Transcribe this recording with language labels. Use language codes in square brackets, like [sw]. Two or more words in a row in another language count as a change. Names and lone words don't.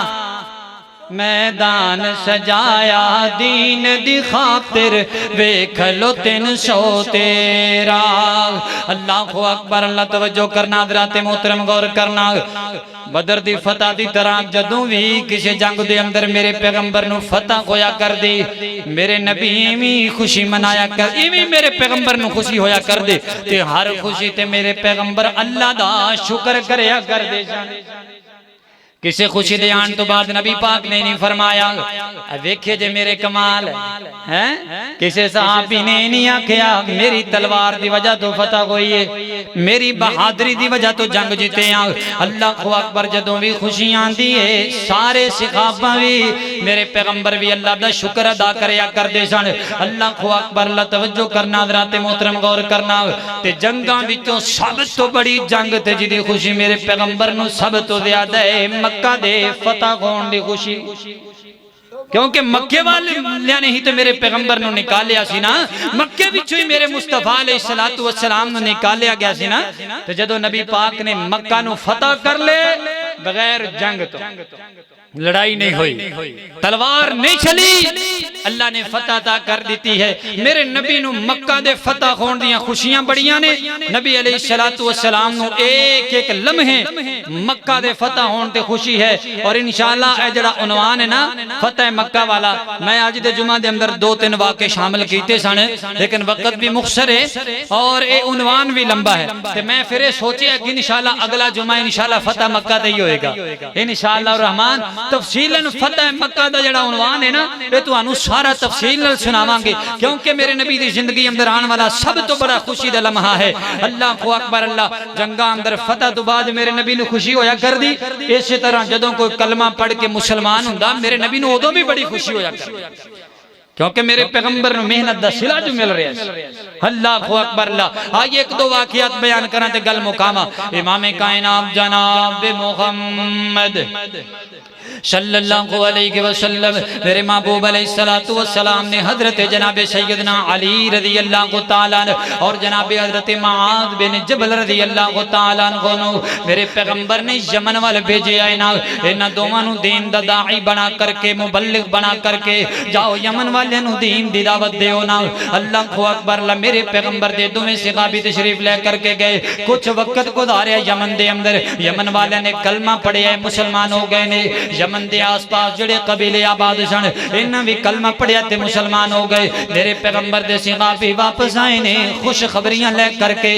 [pa] میدان سجایا دین دی خاطر ویکھ لو 313 [ar] اللہ اکبر [pa] اللہ توجہ کرنا حضرات محترم غور کرنا بدر دی فتح دی طرح جدوں بھی کسی جنگ دے اندر میرے پیغمبر نو فتح ہویا کر دے میرے نبی ایمی خوشی منایا کر ایمی میرے پیغمبر نو خوشی ہویا کر دے تے ہر خوشی تے میرے پیغمبر اللہ دا شکر کریا کر دے کسے خوشی دے آن تو بعد نبی پاک نے نہیں فرمایا ویکھے جے میرے کمال ہے کسے صحابی نے نہیں آکھیا میری تلوار دی وجہ تو فتح ہوئی ہے میری بہادری دی وجہ تو جنگ جیتے ہیں اللہ کو اکبر جدوں بھی خوشیاں دیئے سارے صحابہ بھی میرے پیغمبر بھی اللہ دا شکر ادا کریا کر دے سن اللہ کو اکبر اللہ توجہ کرنا حضرات محترم غور کرنا تے جنگاں وچوں سب تو بڑی جنگ تے جدی خوشی میرے پیغمبر نو سب تو زیادہ ہے مکہ دے فتح کون دی خوشی کیونکہ مکے والے نے ہی تو میرے پیغمبر نو نکالیا سی نا مکے بچوں ہی میرے مصطفیٰ [ar] علیہ السلام [pa] نو نکالیا گیا سی نا تو جدو نبی پاک نے مکہ نو فتح کر لے بغیر جنگ تو لڑائی نہیں ہوئی تلوار نہیں چلی اللہ نے فتح عطا کر دیتی ہے میرے نبی نو مکہ دے فتح ہون دیاں خوشیاں بڑیاں نے نبی علیہ السلام نو ایک ایک لمحے مکہ دے فتح ہون تے خوشی ہے اور انشاءاللہ اے جڑا عنوان ہے نا فتح مکہ والا میں آج دے جمعہ دے اندر 2-3 واقعے شامل کیتے سن لیکن وقت بھی مختصر ہے اور اے عنوان بھی لمبا ہے تے میں پھر سوچیا کہ انشاءاللہ اگلا جمعہ انشاءاللہ فتح مکہ تے ہی ہوئے گا انشاءاللہ الرحمن تفصیلاً فتح مکہ دا جڑا عنوان ہے نا یہ تو انو سارا تفصیل نال سناواں گے کیونکہ میرے نبی دی زندگی اندر آن والا سب تو بڑا خوشی دا لمحہ ہے [ar] اللہ اکبر [pa] اللہ جنگاں اندر فتح تو بعد میرے نبی نے خوشی ہویا کر دی اسی طرح جدوں کوئی کلمہ پڑھ کے مسلمان ہوندا میرے نبی نے ادوں بھی بڑی خوشی ہویا کر دی کیونکہ میرے پیغمبر نے محنت دا صلہ جو مل رہا ہے [ar] اللہ اکبر [pa] اللہ آئیے ایک دو واقعات بیان کرنا تے گل مقامہ امام کائنات جناب محمد [ar] صلی اللہ علیہ وسلم [pa] میرے محبوب [ar] علیہ السلام [pa] نے حضرت جناب سیدنا علی [ar] رضی اللہ تعالیٰ [pa] اور جناب حضرت معاذ بن جبل [ar] رضی اللہ تعالیٰ عنہ [pa] میرے پیغمبر نے یمن وال بھیجے آئے نا انہاں دوواں نوں دین دا داعی بنا کر کے مبلغ بنا کر کے جاؤ یمن والے نوں دین دی دعوت دیو نا [ar] اللہ اکبر [pa] اللہ میرے پیغمبر دے دوویں صحابی تشریف لے کر کے گئے کچھ وقت گزاریا یمن دے اندر یمن والے نے کلمہ پڑھیا مسلمان ہو گئے نے یمن دے آس پاس جڑے قبیلے آباد سن انہاں بھی کلمہ پڑھیا تے مسلمان ہو گئے میرے پیغمبر دے صحابی واپس آئے نے خوش خبریاں لے کر کے